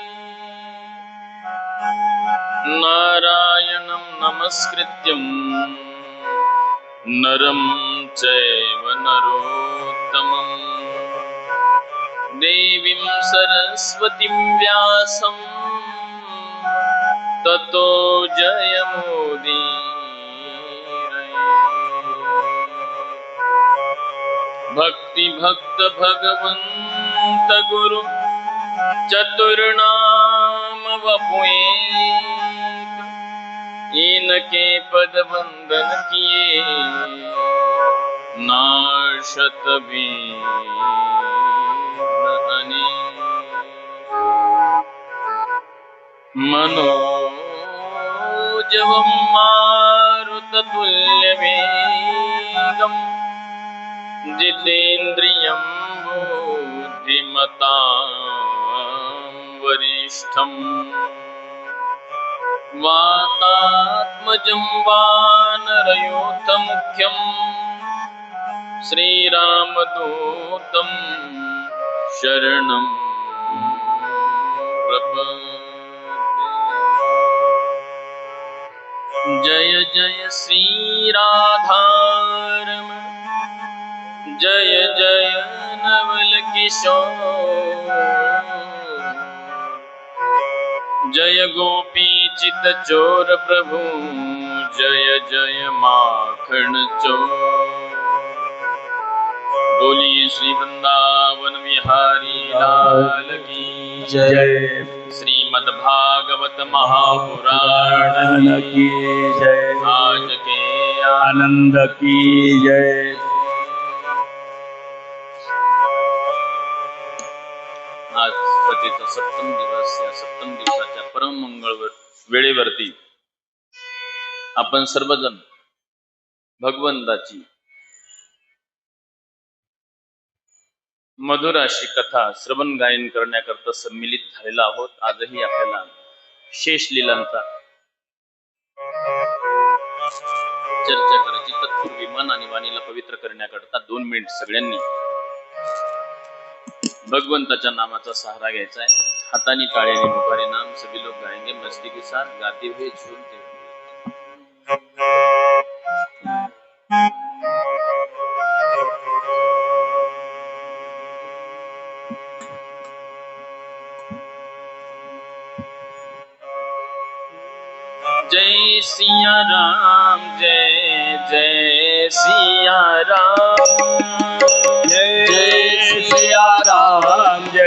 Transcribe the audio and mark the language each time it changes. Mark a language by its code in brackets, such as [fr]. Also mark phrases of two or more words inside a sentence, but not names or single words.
[sa] नारायणं नमस्कृत्यं नरं चैव नरोत्तमं देवीं सरस्वतीं व्यासं ततो जयमुदीरये। [hi] भक्तिभक्त भगवन्त गुरु चतुर्नाम वपुए इनके पद वंदन किए नाशत मनोजवं [sa] मारुततुल्यवेगं जितेन्द्रियं बुद्धिमतां वरिष्ठं वातात्मजं वानरयूथमुख्यं श्रीरामदूतं शरणं प्रपद्ये। [hi] जय जय श्रीराधारमण जय जय नवल किशोर जय गोपी चित चोर प्रभु जय जय माखन चोर। बोलिए श्री वृंदावन बिहारी लाल की जय। श्रीमद् भागवत महापुराण की जय। आज के आनंद की जय। [mr] आज पतीचा सप्तम दिवस, या सप्तम दिवसाच्या परम मंगळ वेळेवरती आपण सर्वजण भगवंताची मधुर अशी कथा श्रवण गायन करण्याकरता सम्मिलित झालेला आहोत। आजही आपल्याला शेष लीलांचा चर्चा करायची। तत्पूर्वी मन आणि वाणीला पवित्र करण्याकरता 2 मिनिट सगळ्यांनी भगवंताच्या नामाचा सहारा घ्यायचा है। हातानी टाळ्याने मुखारे [hi] नाम सभी लोग गाएंगे मस्ती के साथ, गाते हुए झूमते हुए। जय सिया राम जय जय सिया राम जय जय सिया राम